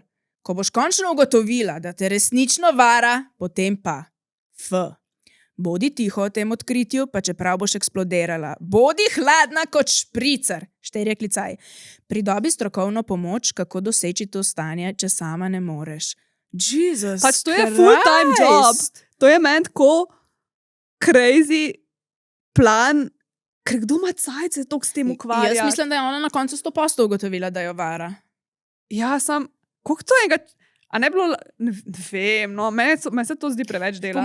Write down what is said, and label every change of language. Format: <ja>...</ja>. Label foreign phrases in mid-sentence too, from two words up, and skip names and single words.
<sl>Ko boš končno ugotovila, da te resnično vara, potem pa F. Bodi tiho o tem odkritju, pa čeprav boš eksplodirala. Bodi hladna kot špricer. 4 klicaj. Pridobi strokovno pomoč, kako doseči to stanje, če sama ne moreš. Jesus Pač to je</sl> <en>full-time job.</en> <sl>To je meni tako</sl> <en>crazy plan,</en> <sl>ker kdo ima cajt se toliko s tem ukvarja. Jaz mislim, da je ona na koncu 100% ugotovila, da jo vara. Ja, koliko to je? A ne bilo, ne vem, no, meni se to zdi preveč Po dela.</sl>